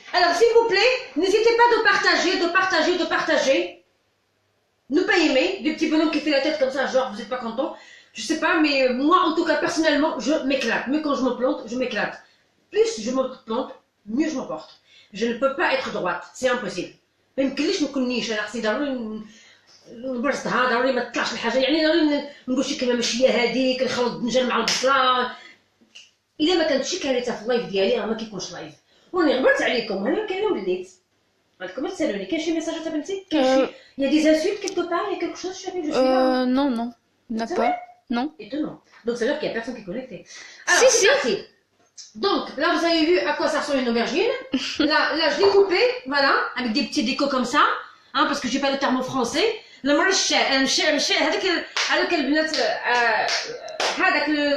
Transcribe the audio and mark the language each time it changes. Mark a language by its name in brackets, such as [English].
[French] Alors, s'il vous plaît, n'hésitez pas de partager. Ne pas aimer des petits bonhommes qui fait la tête comme ça, genre, vous n'êtes pas content. Je sais pas, mais moi, en tout cas, personnellement, je m'éclate. Mais quand je me plante, je m'éclate. Plus je me plante, mieux je me porte. Je ne peux pas être droite, c'est impossible. [Arabic] ما يمكنليش نكون نيش، انا خصني ضروري نبرزها، ضروري ما تطلعش الحاجه، يعني ضروري نقول شي كلمه ماشي هي هذيك، نخلط الدنجال مع البصله. الا ما كانتش شي كارثه في اللايف ديالي راه ما كيكونش لايف. وراني غبرت عليكم، انا كاين وليت. غاديكم تسالوني كاين شي [French] ميساجات بنتي؟ كاين شي il y a des insultes quelque part, il y a quelque chose, chérie, je suis là. Non, non, il n'y en a pas. Non. Étonnant. Donc ça veut dire qu'il n'y a personne qui est connecté. Alors, c'est parti. Donc, là, vous avez vu à quoi ça ressemble une aubergine. Là, je l'ai coupé, voilà, avec des petits décos comme ça, hein, parce que j'ai pas le terme français. [Arabic] Le marché, هذاك البنات هذاك